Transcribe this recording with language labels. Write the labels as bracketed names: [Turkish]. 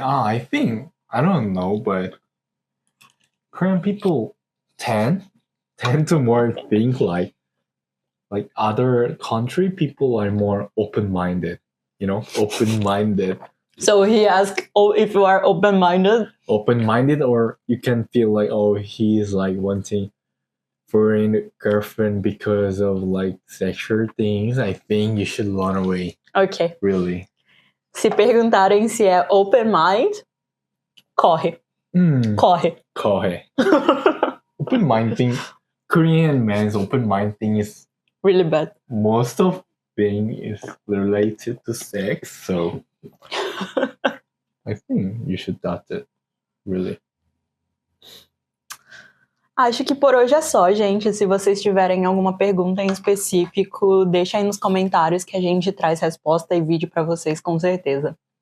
[English] I think, I don't know, but Korean people tend to more think like other country people are more open-minded, open-minded. So he asked, if you are open-minded? Open-minded, or you can feel like, he's like wanting foreign girlfriend because of like sexual things. I think you should run away. Okay. Really. [Portuguese] Se perguntarem se é open mind, corre. Corre. [English] Open mind thing, Korean man's open mind thing is really bad. Most of thing is related to sex, so I think you should dot it. Really. [Portuguese] Acho que por hoje é só, gente. Se vocês tiverem alguma pergunta em específico, deixa aí nos comentários que a gente traz resposta e vídeo para vocês, com certeza.